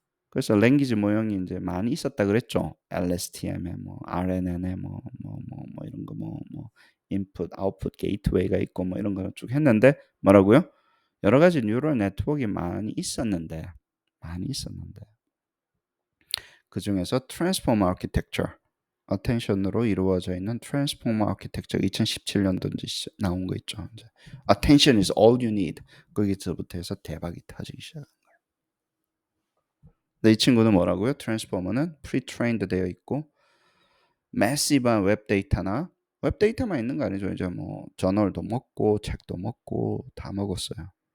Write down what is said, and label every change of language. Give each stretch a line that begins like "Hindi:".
Korean: 그래서 랭귀지 모형이 이제 많이 있었다 그랬죠. LSTM에 뭐 RNN에 뭐 이런 거 뭐 인풋 아웃풋 게이트웨이가 있고 뭐 이런 거를 쭉 했는데 뭐라고요? 여러 가지 뉴럴 네트워크가 많이 있었는데 그중에서 트랜스포머 아키텍처 attention으로 이루어져 있는 트랜스포머 아키텍처 2017년도인지 나온 거 있죠. 이제
English: attention is all you need.
Korean: 거기서부터 해서 대박이 터지기 시작. 이 친구는 뭐라고요? 트랜스포머는 pre-trained 되어 있고 massive한 웹 데이터나 웹 데이터만 있는 거 아니죠. 이제 뭐 저널도 먹고 책도 먹고 다 먹었어요.